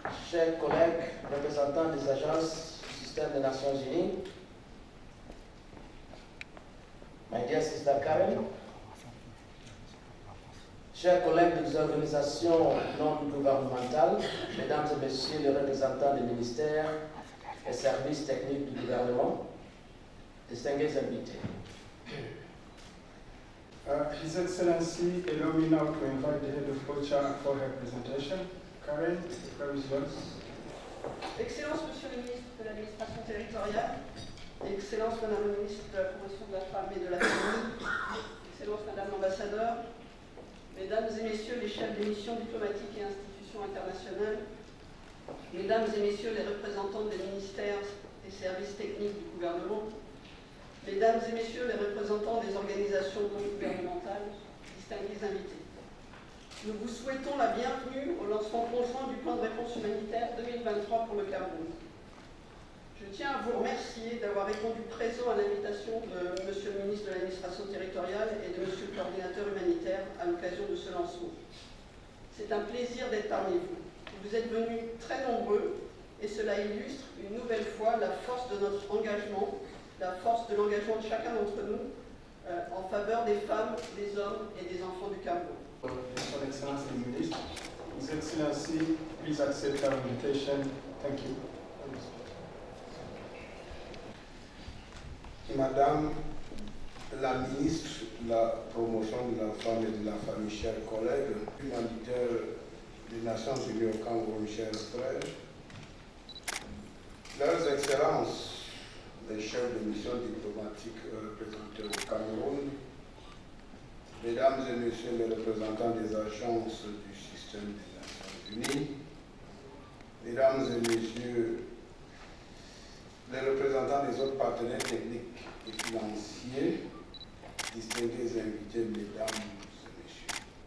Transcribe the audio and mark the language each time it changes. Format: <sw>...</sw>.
<fr>chers collègues représentants des agences du système des Nations Unies,</fr> <en>my dear sister Karen,</en> <fr>chers collègues des organisations non gouvernementales, mesdames et messieurs les représentants des ministères et services techniques du gouvernement, distingués invités.</fr> <en>His Excellency, allow me now to invite the head of OCHA for her presentation. Karen, the floor is yours.</en> <fr>Excellence, Monsieur le ministre de l'administration territoriale, Excellence, Madame le ministre de la promotion de la femme et de la famille, Excellence, Madame l'ambassadeur, Mesdames et Messieurs les chefs des missions diplomatiques et institutions internationales, Mesdames et Messieurs les représentants des ministères et services techniques du gouvernement, Mesdames et Messieurs les représentants des organisations non gouvernementales, distingués invités. Nous vous souhaitons la bienvenue au lancement conjoint du plan de réponse humanitaire 2023 pour le Cameroun. Je tiens à vous remercier d'avoir répondu présent à l'invitation de Monsieur le ministre de l'administration territoriale et de Monsieur le coordinateur humanitaire à l'occasion de ce lancement. C'est un plaisir d'être parmi vous. Vous êtes venus très nombreux et cela illustre une nouvelle fois la force de notre engagement, la force de l'engagement de chacun d'entre nous en faveur des femmes, des hommes et des enfants du Cameroun.</fr> <en>Son Excellency the Minister, His Excellency, please accept our invitation. Thank you.</en> <fr>Madame la ministre de la promotion de la femme et de la famille, chers collègues, humanitaires des Nations Unies au Cameroun, chers frères, leurs excellences, les chefs de mission diplomatique représentés au Cameroun, mesdames et messieurs les représentants des agences du système des Nations Unies, mesdames et messieurs les représentants des autres partenaires techniques et financiers, distingués invités, mesdames et messieurs.</fr>